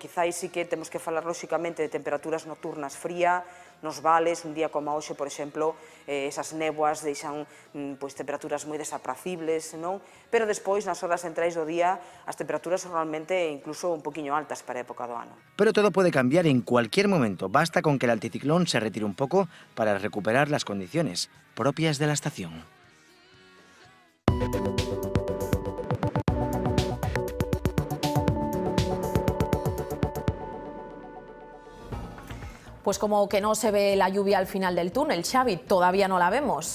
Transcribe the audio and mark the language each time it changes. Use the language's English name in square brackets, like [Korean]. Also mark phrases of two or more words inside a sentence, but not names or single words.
[Galician] Quizáis sí que temos que falar, lóxicamente, de temperaturas nocturnas fría, nos vales, un día como hoxe, por exemplo, esas néboas deixan temperaturas moi desapracibles, non? Pero despois, nas horas centrais do día, as temperaturas son realmente incluso un poquinho altas para a época do ano. [Spanish] Pero todo puede cambiar en cualquier momento. Basta con que el anticiclón se retire un poco para recuperar las condiciones propias de la estación. Pues como que no se ve la lluvia al final del túnel, Xavi, todavía no la vemos.